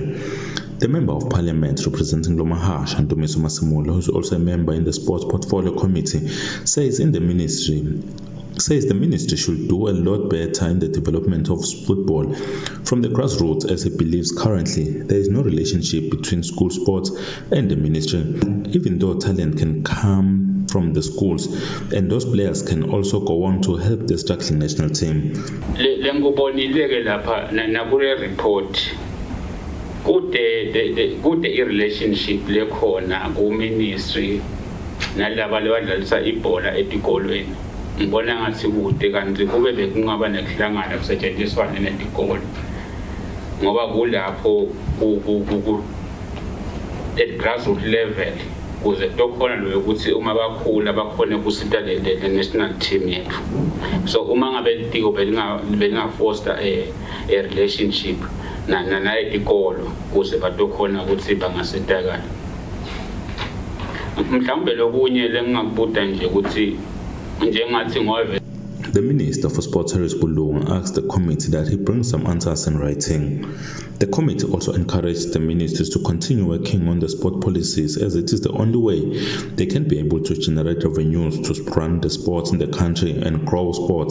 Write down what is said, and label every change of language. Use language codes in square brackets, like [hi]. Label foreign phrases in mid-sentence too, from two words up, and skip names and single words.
[en] The Member of Parliament representing Lomahash, Ndumiso Masimula, who is also a member in the Sports Portfolio Committee, says the ministry should do a lot better in the development of football from the grassroots, as he believes currently there is no relationship between school sports and the ministry. Even though talent can come from the schools, and those players can also go on to help the struggling national team. Good relationship [ss] lekhona ku ministry nalaba labadlalisa ibhola etikolweni ngibona ngathi kude kanti kube bekungaba nekuhlangana kusetshenziswana netikolo ngoba kulapho [en] at grassroots level [ss] kuze tokhona lo ukuthi uma bakhula bakhona kusita le [en] national team [ss] yethu. So uma ngabe tiko belinga [en] foster a relationship [ss] na etikolo kuze batokhona ukuthi bangasetakala. Mhlawumbe lokunye lengingakubuta nje ukuthi njengathi ngowe. [en] The Minister for Sports, Harris Bulunga, asked the committee that he bring some answers in writing. The committee also encouraged the ministers to continue working on the sport policies, as it is the only way they can be able to generate revenues to run the sports in the country and grow sports.